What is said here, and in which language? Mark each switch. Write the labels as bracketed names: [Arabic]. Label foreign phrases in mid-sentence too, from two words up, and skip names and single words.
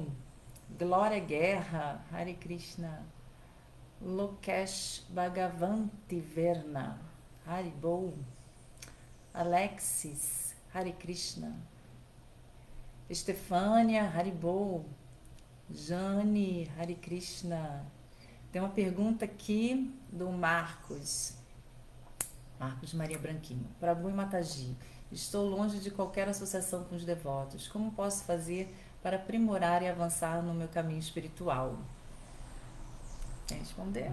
[Portuguese] Glória Guerra, Hare Krishna. Lokesh Bhagavanti Verna, Haribol. Alexis, Hare Krishna. Estefânia, Haribol. Jane, Hare Krishna. Tem uma pergunta aqui do Marcos Maria Branquinho. Prabhu e Mataji, estou longe de qualquer associação com os devotos. Como posso fazer para aprimorar e avançar no meu caminho espiritual? Quer responder?